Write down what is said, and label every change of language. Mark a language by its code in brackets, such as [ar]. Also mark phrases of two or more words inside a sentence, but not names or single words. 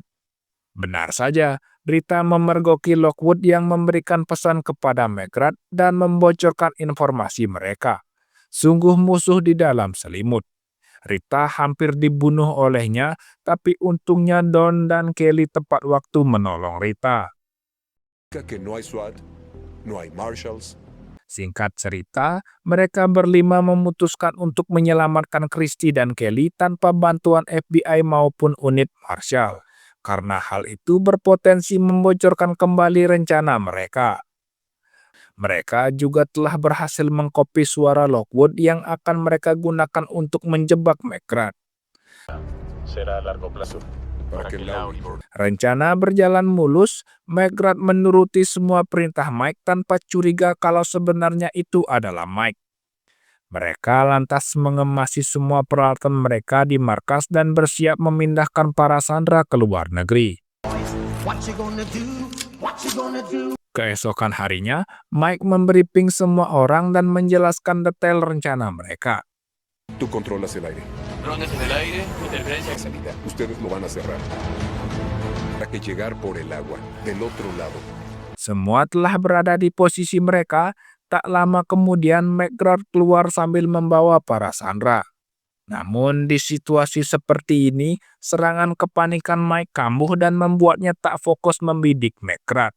[id] Benar saja, Rita memergoki Lockwood yang memberikan pesan kepada McGrath dan membocorkan informasi mereka. Sungguh musuh di dalam selimut. Rita hampir dibunuh olehnya, tapi untungnya Don dan Kelly tepat waktu menolong Rita. [es] Que no hay SWAT, no hay marshals. [id] Singkat cerita, mereka berlima memutuskan untuk menyelamatkan Christie dan Kelly tanpa bantuan FBI maupun unit Marshal, karena hal itu berpotensi membocorkan kembali rencana mereka. Mereka juga telah berhasil mengkopi suara Lockwood yang akan mereka gunakan untuk menjebak McGrath. [es] Será a largo plazo. Para que Laurie. [id] Rencana berjalan mulus, McGrath menuruti semua perintah Mike tanpa curiga kalau sebenarnya itu adalah Mike. Mereka lantas mengemasi semua peralatan mereka di markas dan bersiap memindahkan para sandera ke luar negeri. Keesokan harinya, Mike membriefing semua orang dan menjelaskan detail rencana mereka. [es] Tú controlas el aire. Rondas en el aire, interferencia. Salida. Ustedes lo van a cerrar. Para que llegar por el agua, del otro lado. [id] Semua telah berada di posisi mereka. Tak lama kemudian McGrath keluar sambil membawa para sandera. Namun di situasi seperti ini, serangan kepanikan Mike kambuh dan membuatnya tak fokus membidik McGrath.